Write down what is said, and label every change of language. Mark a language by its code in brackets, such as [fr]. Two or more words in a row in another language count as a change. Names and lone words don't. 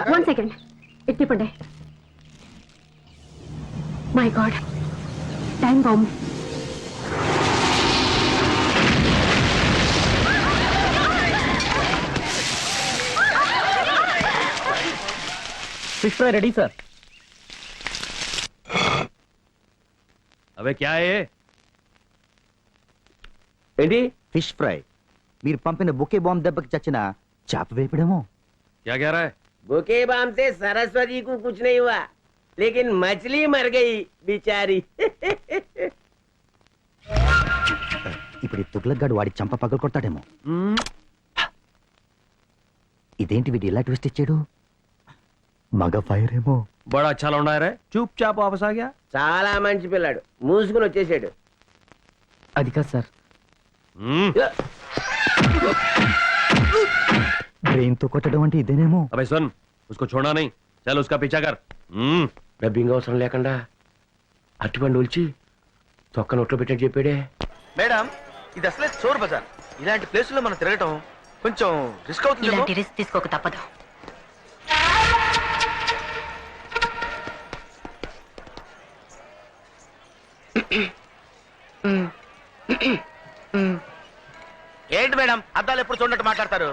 [te] 1 సెకండ్ ఎత్తిపండి [en] my god time bomb fish fry ready sir [hi] अबे क्या है ये? [te] ఏంటి [en] fish fry [te] మీరు పంపిన [en] bouquet bomb [te] దెబ్బకి చచ్చిన చేప వేపడేమో [hi] क्या कह रहा है? [en] bouquet bomb [hi] से सरस्वती को कुछ नहीं हुआ लेकिन मछली मर गई बेचारी [te] ఇప్పుడు తుగ్లక్ వాడి చంప పగలు కొట్టాడేమో ఇదేంటి వీడు ఇలా ట్విస్ట్ ఇచ్చాడు మగ ఫైర్ ఏమో [hi] बड़ा अच्छा लौंडा है रे चुप चाप वापस आ गया [te] చాలా మంచి పిల్లాడు మూసుకుని వచ్చేసాడు అది కాదు సార్ బ్రెయిన్ తో కొట్టడం అంటే ఇదేనేమో [hi] अबे सुन उसको छोड़ना नहीं चल उसका पीछा कर [te] డబ్బింగ్ అవసరం లేకుండా అట్టిపండు ఒలిచి తొక్క నోట్లో పెట్టని చెప్పాడే మేడం ఇది అసలే చోర్ బజార్ ఇలాంటి ప్లేసుల్లో మనం తిరగటం కొంచెం రిస్క్ అవుతుంది ఇలాంటి రిస్క్ తీసుకోక తప్పదు ఏంటి మేడం అద్దాలు ఎప్పుడు చూడట్టు మాట్లాడతారు